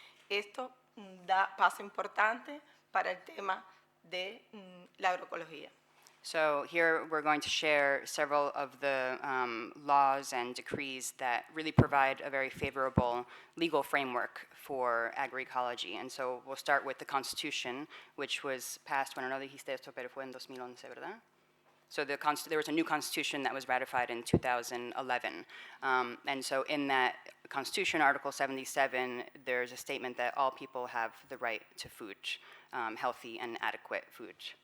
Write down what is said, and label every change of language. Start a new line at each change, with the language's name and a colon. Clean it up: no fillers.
Spanish: Esto da paso importante para el tema de la agroecología.
English: So here we're going to share several of the laws and decrees that really provide a very favorable legal framework for agroecology. And so we'll start with the Constitution, which was passed,
Spanish: bueno, no dijiste esto, pero fue en 2011, ¿verdad?
English: So there was a new constitution that was ratified in 2011. And so in that constitution, Article 77, there's a statement that all people have the right to food, healthy and adequate food.